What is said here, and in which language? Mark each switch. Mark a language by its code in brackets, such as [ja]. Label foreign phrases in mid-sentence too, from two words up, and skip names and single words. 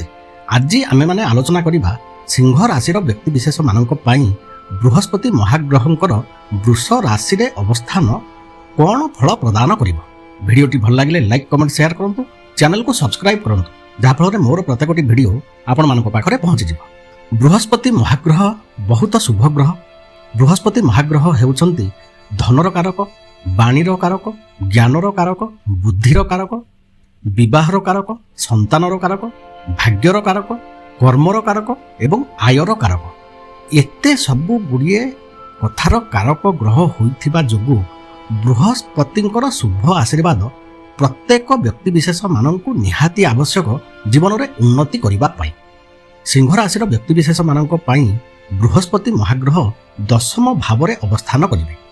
[or] ଆଜି ଆମେ ମାନେ ଆଲୋଚନା କରିବା ସିଂହ ରାଶି ବ୍ୟକ୍ତିବିଶେଷ ମାନଙ୍କ ପାଇଁ ବୃହସ୍ପତି ମହାଗ୍ରହଙ୍କର ବୃଷ ରାଶି ରେ ଅବସ୍ଥାନ କେଉଁ ଫଳ ପ୍ରଦାନ କରିବ। ଭିଡିଓଟି ଭଲ ଲାଗିଲେ [en] like comment share [or] କରନ୍ତୁ, ଚ୍ୟାନେଲ କୁ ସବସ୍କ୍ରାଇବ କରନ୍ତୁ ଯାହା ଫଳ ରେ ମୋର ପ୍ରତ୍ୟେକଟି ଭିଡିଓ ଆପଣ ମାନଙ୍କ ପାଖରେ ପହଞ୍ଚି ଯିବ। ବୃହସ୍ପତି ମହାଗ୍ରହ ବହୁତ ଶୁଭ ଗ୍ରହ। ବୃହସ୍ପତି ମହାଗ୍ରହ ହେଉଛନ୍ତି ଧନର କାରକ, ବାଣୀର କାରକ, ଜ୍ଞାନର କାରକ, ବୁଦ୍ଧିର କାରକ, ବିବାହର କାରକ, ସନ୍ତାନର କାରକ, ଭାଗ୍ୟର କାରକ, କର୍ମର କାରକ ଏବଂ ଆୟର କାରକ। ଏତେ ସବୁ ଗୁଡ଼ିଏ କଥାର କାରକ ଗ୍ରହ ହୋଇଥିବା ଯୋଗୁଁ ବୃହସ୍ପତିଙ୍କର ଶୁଭ ଆଶୀର୍ବାଦ ପ୍ରତ୍ୟେକ ବ୍ୟକ୍ତିବିଶେଷ ମାନଙ୍କୁ ନିହାତି ଆବଶ୍ୟକ ଜୀବନ ରେ ଉନ୍ନତି କରିବା ପାଇଁ। ସିଂହ ରାଶି ବ୍ୟକ୍ତିବିଶେଷ ମାନଙ୍କ ପାଇଁ ବୃହସ୍ପତି ମହାଗ୍ରହ ଦଶମ ଭାବ ରେ ଅବସ୍ଥାନ କରିବେ।